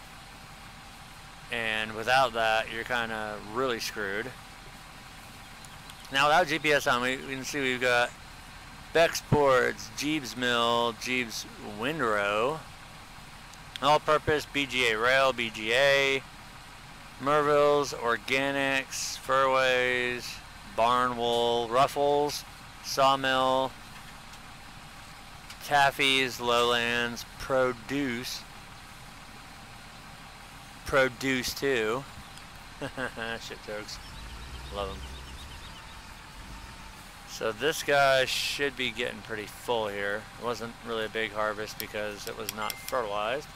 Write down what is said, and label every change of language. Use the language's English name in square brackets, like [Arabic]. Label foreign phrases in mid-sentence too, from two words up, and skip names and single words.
[English] And without that, you're kind of really screwed. Now without GPS on, we can see we've got Beck's boards, Jeeves mill, Jeeves windrow, all-purpose BGA rail, BGA, Merville's, organics, furways, barn wool, ruffles, sawmill, taffies, lowlands, produce too. Shit jokes, love them. So this guy should be getting pretty full here. It wasn't really a big harvest because it was not fertilized.